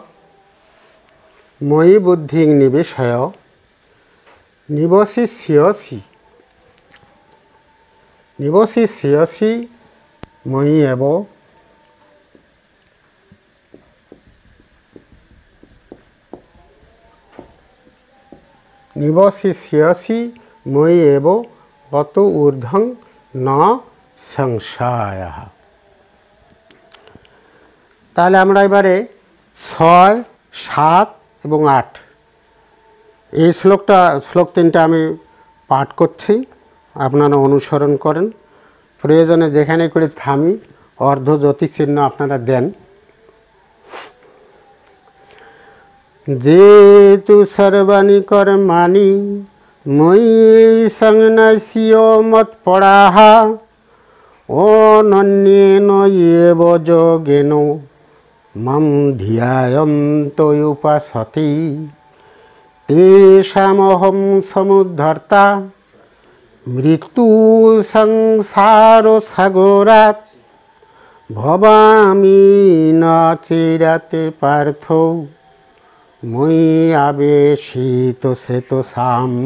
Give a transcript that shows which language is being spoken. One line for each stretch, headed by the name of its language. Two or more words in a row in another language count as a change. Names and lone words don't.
Sanskrit: मयि बुद्धि निवेशय निवसिष्यसि मयि एव নিবশিষ্যসি মই এব অত ঊর্ধ্বং ন সংশয়।
Bangla: তাহলে আমরা এবারে 6, 7 এবং 8 এই শ্লোক 3টা আমি পাঠ করছি, আপনারা অনুসরণ করেন। প্রয়োজনে যেখানে করে থামি অর্ধজ্যোতি চিহ্ন আপনারা দেন।
Sanskrit: যে তু সর্বাণি কর্মাণি মই সংন্যাসীয় মত পড়াহা অনন্যেন এব যোগেন মাম ধ্যায়ন্ত উপাসতে তেষামহং সমুদ্ধর্তা মৃত্যু সংসার সাগরাৎ ভবামি না চিরাতে পার্থ মই আবেশিত শ্বেতসাম।